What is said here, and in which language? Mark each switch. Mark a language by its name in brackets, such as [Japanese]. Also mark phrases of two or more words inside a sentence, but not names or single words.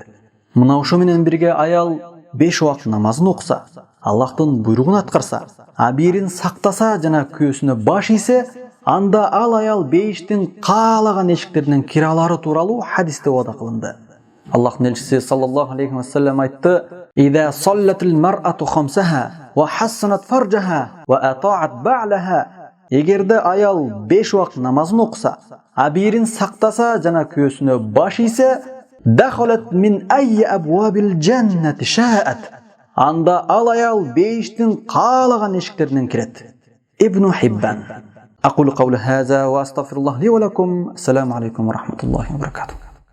[Kyrgyz] Мына ошо менен бирге аял 5 убакыт намазын окуса, Аллахтын буйругун аткарса, абийирин сактаса жана күйөөсүнө баш ийсе, анда ал аял бейиштин каалаган эшиктеринен кире алары тууралуу хадисте вада кылынды. Аллахтын элчиси [Arabic] صلى الله عليه وسلم айтты: "إذا صلت المرأة خمسها وحصنت فرجها وأطاعت بعلها." [Kyrgyz] Эгерде аял 5 убакыт намазын окуса, абийирин сактаса жана күйөөсүнө баш ийсе, [Arabic] دخلت من أي أبواب الجنة شاءت. [Kyrgyz] Анда ал аял бейиштин каалаган эшиктеринен кирет. Ибн Хиббан. [Arabic] أقول قولي هذا وأستغفر الله لي ولكم. السلام عليكم ورحمة الله وبركاته.